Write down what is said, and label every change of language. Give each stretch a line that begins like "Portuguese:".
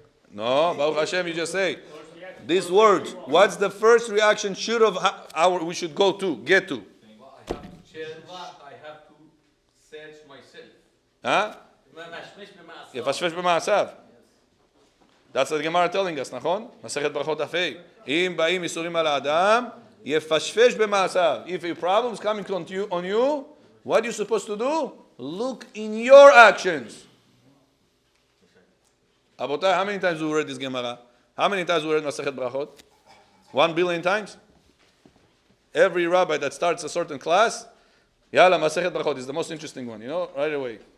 English: No, Baruch Hashem, you just say. These words, what's the first reaction we should get to? I have to search myself.
Hebrew: יפשפש במעשיו.
English: That's what the Gemara telling us, נכון?
Hebrew: מסכת ברכות דף ה'. אם באים ייסורים על האדם, יפשפש במעשיו.
English: If a problem is coming on you, what are you supposed to do? Look in your actions. Abotai, how many times we read this Gemara? How many times we read Masechet Brachot? 1 billion times? Every rabbi that starts a certain class, Yalla, Masechet Brachot is the most interesting one, right away.